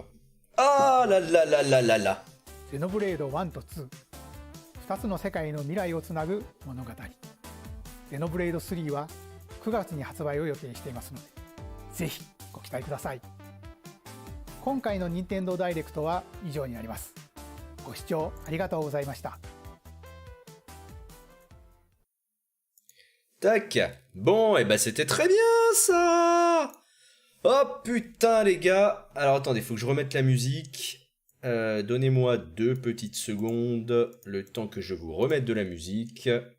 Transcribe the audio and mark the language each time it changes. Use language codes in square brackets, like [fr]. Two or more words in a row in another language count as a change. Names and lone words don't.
[fr] Ah là là là là là là. [ja] ゼノブレード1と2、2つの世界の未来をつなぐ物語。ゼノブレード3は9月に発売を予定していますので、ぜひご期待ください。今回の任天堂ダイレクトは以上になります。ご視聴ありがとうございました。 [fr] Tac. Bon, et bah c'était très bien ça. Oh putain les gars. Alors attendez, faut que je remette la musique. Donnez-moi 2 petites secondes, le temps que je vous remette de la musique.